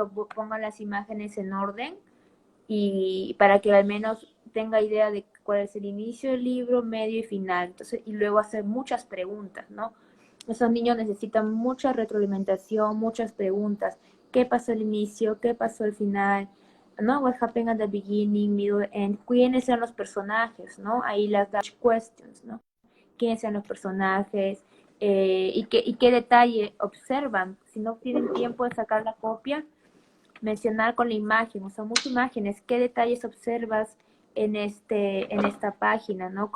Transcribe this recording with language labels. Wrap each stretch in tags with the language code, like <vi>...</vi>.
<es>Lo pongan las imágenes en orden y para que al menos tenga idea de cuál es el inicio del libro, medio y final. Entonces, y luego hacer muchas preguntas, ¿no? Esos niños necesitan mucha retroalimentación, muchas preguntas. ¿Qué pasó al inicio? ¿Qué pasó al final? ¿No?</es> <en>What happened at the beginning, middle, end?</en> <es>¿Quiénes eran los personajes? ¿No? Ahí las dash questions, ¿no? ¿Quiénes eran los personajes? Y qué detalle observan. Si no tienen tiempo de sacar la copia, mencionar con la imagen, o sea, muchas imágenes, qué detalles observas en esta página, ¿no?</es>